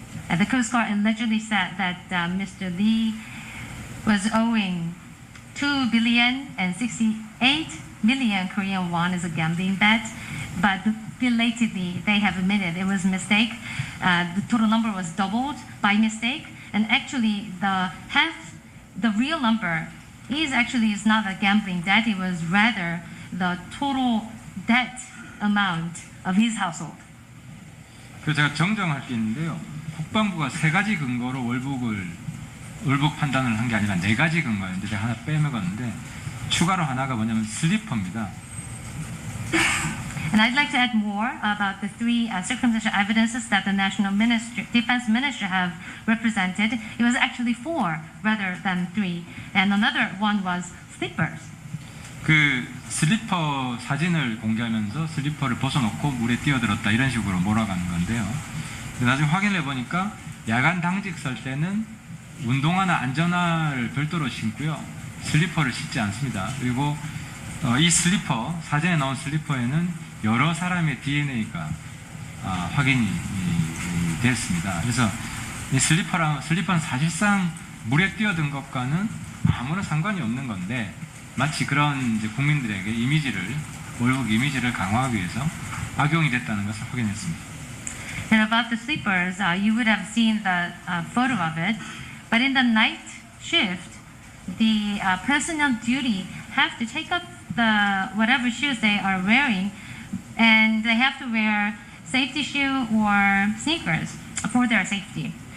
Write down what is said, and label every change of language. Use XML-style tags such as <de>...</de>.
<en>The Coast Guard allegedly said that Mr. Lee was owing 2 billion and 68 million Korean won as a gambling debt, but belatedly they have admitted it was a mistake. The total number was doubled by mistake, and actually the real number is not a gambling debt. It was rather the total debt amount of his household.</en> <ko>그래서 제가 정정할 게 있는데요. 국방부가 3가지 근거로 월북 판단을 한 게 아니라 4가지 근거였는데 제가 하나 빼먹었는데 추가로 하나가 뭐냐면 슬리퍼입니다.</ko> <en>And I'd like to add more about the 3 circumstantial evidences that the National Defense Ministry have represented. It was actually 4 rather than 3. And another one was slippers.</en> <ko>그 슬리퍼 사진을 공개하면서 슬리퍼를 벗어놓고 물에 뛰어들었다 이런 식으로 몰아가는 건데요. 나중에 확인해 보니까 야간 당직 설 때는 운동화나 안전화를 별도로 신고요. 슬리퍼를 신지 않습니다. 그리고 이 슬리퍼, 사진에 나온 슬리퍼에는 여러 사람의 DNA가 확인이 됐습니다. 그래서 이 슬리퍼는 사실상 물에 뛰어든 것과는 아무런 상관이 없는 건데 마치 그런 이제 국민들에게 월북 이미지를 강화하기 위해서 악용이 됐다는 것을 확인했습니다.</ko> <en>And about the sleepers, you would have seen the photo of it, but in the night shift, the person on duty have to take up whatever shoes they are wearing, and they have to wear safety shoe or sneakers for their safety.</en>